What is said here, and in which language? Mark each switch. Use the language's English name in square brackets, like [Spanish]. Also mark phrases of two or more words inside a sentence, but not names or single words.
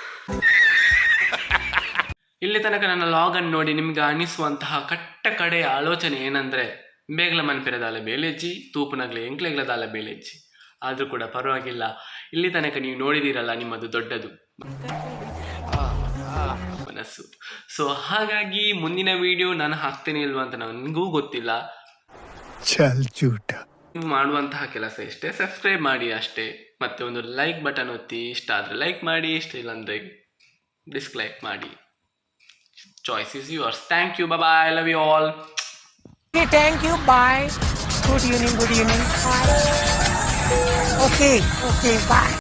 [Kannada] ಇಲ್ಲಿ ತನಕ ನನ್ನ ಲಾಗನ್ನು ನೋಡಿ ನಿಮ್ಗೆ ಅನಿಸುವಂತಹ ಕಟ್ಟ ಕಡೆಯ ಆಲೋಚನೆ ಏನಂದರೆ, [Tulu] ಬೇಗಲ ಮನ್ಪಿರದಾಲ ಬೇಲೆಜ್ಜಿ, ತೂಪುನಗ್ಲೆ ಎಂಕ್ಲೆಗ್ಲದಾಲ ಬೇಲೆಜ್ಜಿ. [Kannada] ಆದರೂ ಕೂಡ ಪರವಾಗಿಲ್ಲ, ಇಲ್ಲಿ ತನಕ ನೀವು ನೋಡಿದಿರಲ್ಲ, ನಿಮ್ಮದು ದೊಡ್ಡದು ಮನಸ್ಸು. ಸೊ ಹಾಗಾಗಿ ಮುಂದಿನ ವಿಡಿಯೋ ನಾನು ಹಾಕ್ತೇನೆ ಇಲ್ವಾ ಅಂತ ನನಗೂ ಗೊತ್ತಿಲ್ಲ. [Hindi] चल झूठा. [Kannada] ನೀವು ಮಾಡುವಂತಹ ಕೆಲಸ ಇಷ್ಟೇ, ಸಬ್ಸ್ಕ್ರೈಬ್ ಮಾಡಿ ಅಷ್ಟೇ. ಮತ್ತೆ ಒಂದು [English] like button [Kannada] ಒತ್ತಿ, ಇಷ್ಟ ಆದರೆ ಲೈಕ್ ಮಾಡಿ, ಇಷ್ಟ ಇಲ್ಲ ಅಂದರೆ ಡಿಸ್ಲೈಕ್ ಮಾಡಿ. [English] Choice is yours. Thank you. Bye-bye. I love you all. Okay, thank you. Bye. Good evening. Okay, bye.